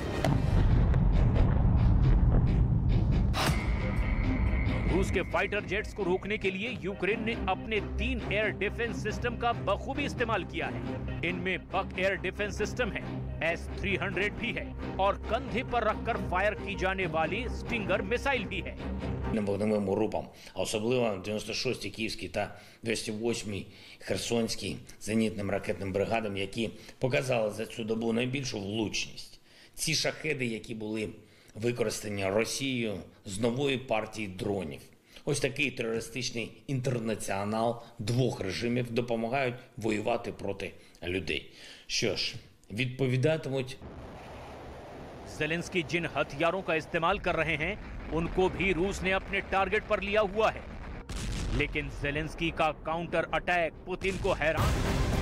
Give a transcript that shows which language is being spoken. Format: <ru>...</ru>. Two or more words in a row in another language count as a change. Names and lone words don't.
<hi>रूस के</hi> <en>fighter jets</en> <hi>को रोकने के लिए यूक्रेन ने अपने 3</hi> <en>air defence system</en> <hi>का बखूबी इस्तेमाल किया है। इनमें बक</hi> <en>air defence system</en> <hi>है, S-300 भी है और कंधे पर रखकर फायर की जाने वाली स्टिंगर मिसाइल भी है।</hi> <uk>Вогневим групам, а особливо 96-й Київський та 208-й Херсонський зенітним ракетним бригадам, які показали за цю добу найбільшу влучність. Ці шахеди, які були використані Росією з нової партії дронів. Ось такий терористичний інтернаціонал двох режимів допомагають воювати проти людей. Що ж, відповідатимуть.</uk> <hi>ज़ेलेंस्की जिन हथियारों का इस्तेमाल कर रहे हैं, उनको भी रूस ने अपने टारगेट पर लिया हुआ है। लेकिन जेलेंस्की का</hi> <en>counter attack</en> <hi>पुतिन को हैरान</hi>